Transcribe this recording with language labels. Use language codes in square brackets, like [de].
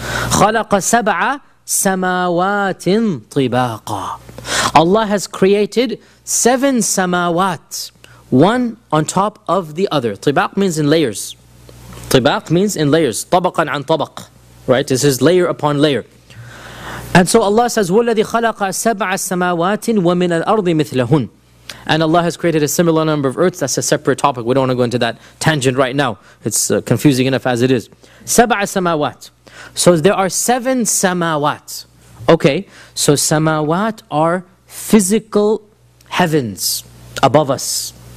[ar] خَلَقَ سَبْعَ سَمَاوَاتٍ طِبَاقًا. [en] Allah has created seven samawat, one on top of the other. طِبَاق means in layers. طِبَاق means in layers. [ar] طَبَقًا عَن طَبَق. [en] Right? This is layer upon layer. And so Allah says, [ar] وَالَّذِي خَلَقَ سَبْعَ سَمَاوَاتٍ وَمِنَ الْأَرْضِ مِثْلَهُنْ. [en] And Allah has created a similar number of earths. That's a separate topic. We don't want to go into that tangent right now. It's confusing enough as it is. [ar] سَبْعَ سَمَاوَاتٍ. [en] So there are seven samawat. Okay, so samawat are physical heavens above us.